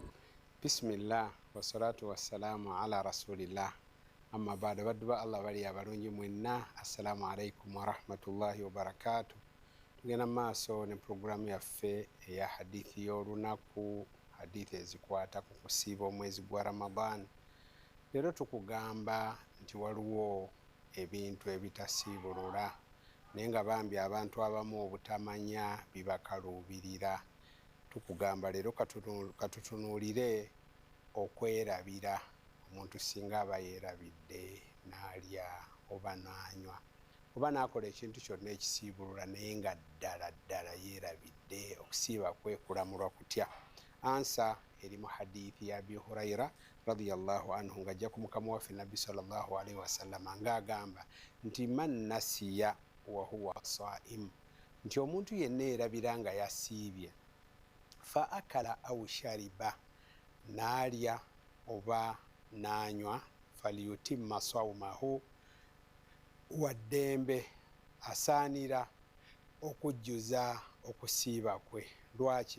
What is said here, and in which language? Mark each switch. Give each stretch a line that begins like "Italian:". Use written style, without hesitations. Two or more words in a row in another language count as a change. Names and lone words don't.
Arabic: بسم الله والصلاة والسلام على رسول الله. أما بعد
Ganda: badduba Allah bali abalungi mwenna.
Arabic: السلام عليكم ورحمة الله وبركاته.
Ganda: Tugenda maaso ne programu yaffe eya hadithi y'olunaku, hadithi ezikwata ku kusiiba omwezi gwa Ramadan. Leero tukugamba nti waliwo ebintu ebitasiibulula naye nga bambi abantu abamu obutamanya bibakaluubirira. Tukugamba leero katutunuulire okwerabira. Omuntu singa aba yeerabidde n'alya oba n'anywa oba n'akola ekintu kyonna ekisiibulula naye nga ddala yeerabidde, okusiiba kwe kulamulwa kutya? Ansa eri mu hadithi ya Abi Hurayra
Arabic: رضي الله عنه
Ganda: ng'ajja ku mukama waffe Nabbi
Arabic: صلى الله عليه وسلم
Ganda: ng'agamba nti
Arabic: من نسي وهو صائم,
Ganda: nti omuntu yenna yeerabira nga yasiibye
Arabic: فأكل أو شرب,
Ganda: n'alya oba n'anywa,
Arabic: فليتم صومه,
Ganda: waddembe asaanira okujjuza okusiiba kwe. Lwaki?